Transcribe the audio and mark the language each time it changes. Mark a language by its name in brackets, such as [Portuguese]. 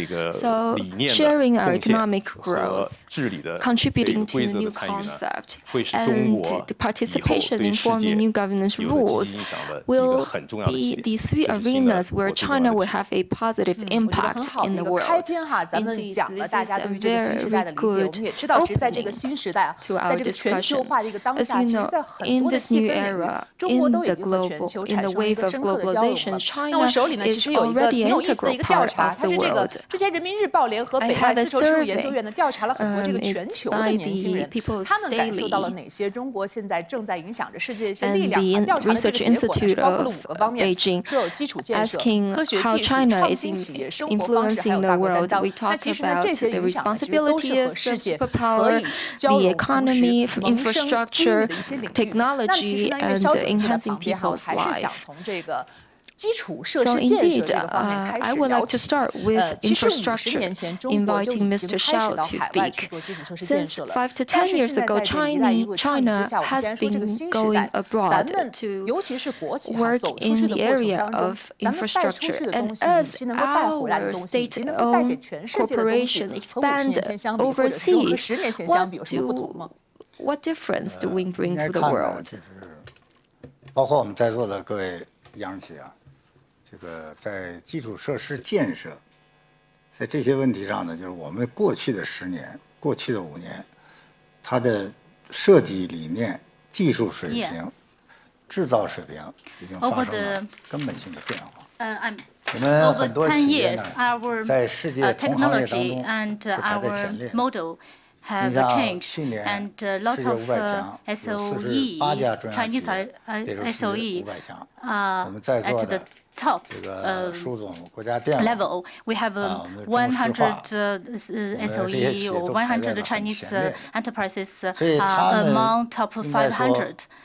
[English] So, sharing our economic growth, contributing to a new concept, and the participation in forming new governance rules will be the three arenas where China will have a positive impact in the world. Indeed, this is a very good opening to our discussion. As you know, in this new era, in the wave of globalization, China is already an integral part of the world. [Chinese] 之前人民日报联合北外丝绸之路研究院呢调查了很多这个全球的年轻人，他们感受到了哪些中国现在正在影响着世界的一些力量？调查的这个结果呢是包括了5个方面，说有基础建设、科学技术、创新企业、生活方式，还有大国担当。那其实呢这些影响呢其实都是和世界可以交融、同时萌生机遇的一些领域。那其实呢一个小组的访谈哈，还是想从这个基础设施建设这个方面开始聊起。其实50年前，中国就已经开始到海外去做基础设施建设了。但是现在在这个“一带一路”倡议之下，我们既然说这个新时代，咱们尤其是国企走出去的过程当中，咱们带出去的东西，以及能够带回来的东西，以及能够带给全世界的东西，和50年前相比，或者说和10年前相比，有什么不同吗？ [English] What difference do we bring to the world? [Chinese] 包括我们在座的各位央企啊，这个在基础设施建设，在这些问题上呢，就是我们过去的10年、过去的5年，它的设计理念、技术水平、制造水平已经发生了根本性的变化。我们很多企业呢，在世界同行业当中是排在前列。 [English] have changed, and lots of SOE, Chinese SOE, at the top level. We have 100 SOE or 100 Chinese enterprises among top 500.